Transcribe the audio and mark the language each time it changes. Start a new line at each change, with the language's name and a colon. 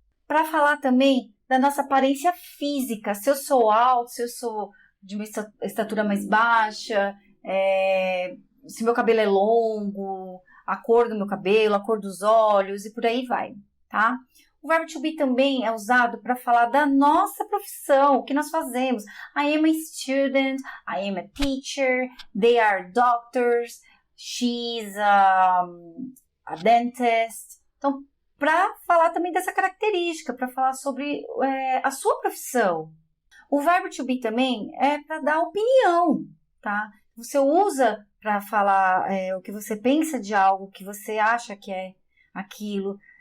Portuguese: Para falar também da nossa aparência física, se eu sou alto, se eu sou de uma estatura mais baixa, se meu cabelo é longo, a cor do meu cabelo, a cor dos olhos e por aí vai, tá? O verbo to be também é usado para falar da nossa profissão, o que nós fazemos.
English: I am a student, I am a teacher, they are doctors, she's a dentist.
Portuguese: Então, para falar também dessa característica, para falar sobre a sua profissão. O verbo to be também é para dar opinião, tá? Você usa para falar o que você pensa de algo, o que você acha que é aquilo.